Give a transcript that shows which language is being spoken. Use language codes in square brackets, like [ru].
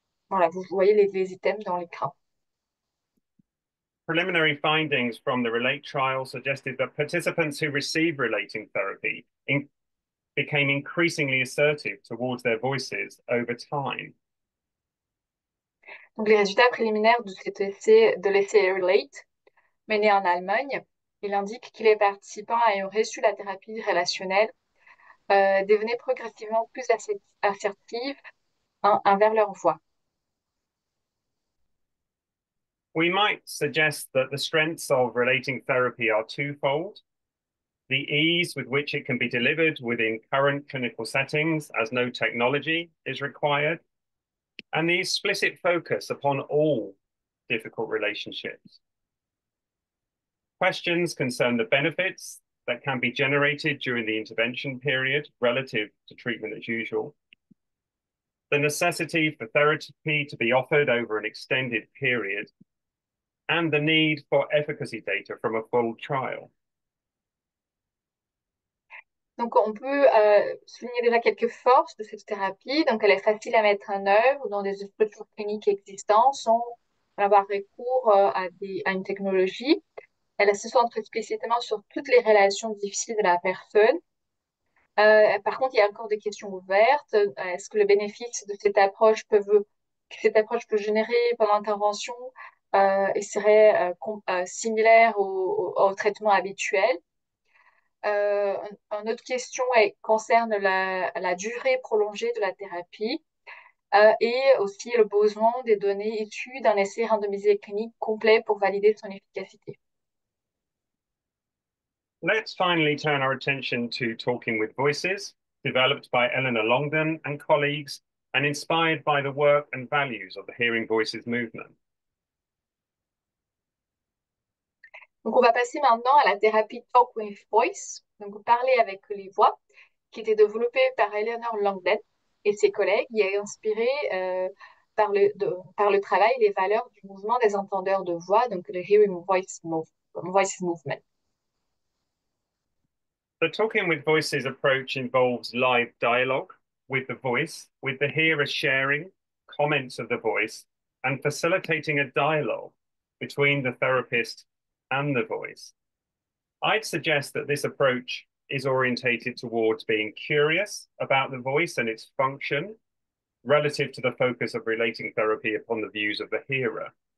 [fr] Voilà, vous voyez les items dans l'écran. [en] Preliminary findings from the RELATE trial suggested that participants who received relating therapy became increasingly assertive towards their voices over time. [fr] Donc, les résultats préliminaires de l'essai RELATE, mené en Allemagne, il indique que les participants ayant reçu la thérapie relationnelle devenaient progressivement plus assertifs envers leur voix. [en] We might suggest that the strengths of relating therapy are twofold: the ease with which it can be delivered within current clinical settings, as no technology is required, and the explicit focus upon all difficult relationships. Questions concern the benefits that can be generated during the intervention period relative to treatment as usual, the necessity for therapy to be offered over an extended period, and the need for efficacy data from a full trial. [fr] Donc, on peut souligner déjà quelques forces de cette thérapie. Donc, elle est facile à mettre en œuvre dans des structures cliniques existantes sans avoir recours à une technologie. Elle se centre explicitement sur toutes les relations difficiles de la personne. Par contre, il y a encore des questions ouvertes. Est-ce que le bénéfice de cette approche peut générer pendant l'intervention et serait similaire au traitement habituel? Une autre question concerne la durée prolongée de la thérapie et aussi le besoin des données issues d'un essai randomisé clinique complet pour valider son efficacité. [en] Let's finally turn our attention to talking with voices, developed by Eleanor Longden and colleagues, and inspired by the work and values of the Hearing Voices movement. [fr] Donc, on va passer maintenant à la thérapie Talk with Voice, donc parler avec les voix, qui était développée par Eleanor Longden et ses collègues, et est inspirée par le travail et les valeurs du mouvement des entendeurs de voix, donc le Hearing Voices Movement. [en] The Talking with Voices approach involves live dialogue with the voice, with the hearer sharing comments of the voice and facilitating a dialogue between the therapist and the voice. I'd suggest that this approach is orientated towards being curious about the voice and its function relative to the focus of relating therapy upon the views of the hearer.